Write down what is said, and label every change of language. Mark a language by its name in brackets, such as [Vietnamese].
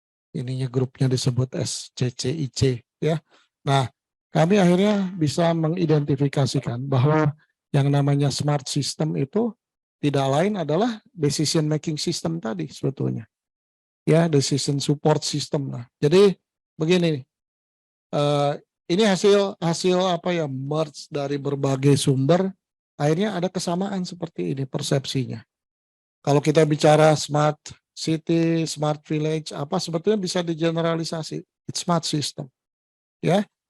[Indonesian] Ininya grupnya disebut SCCIC ya. Nah, kami akhirnya bisa mengidentifikasikan bahwa yang namanya smart system itu tidak lain adalah decision making system tadi sebetulnya. Ya, decision support system lah. Jadi begini, ini hasil merge dari berbagai sumber, akhirnya ada kesamaan seperti ini persepsinya. Kalau kita bicara smart city, smart village, sebetulnya bisa digeneralisasi. [English] It's smart system. [Indonesian] Ya.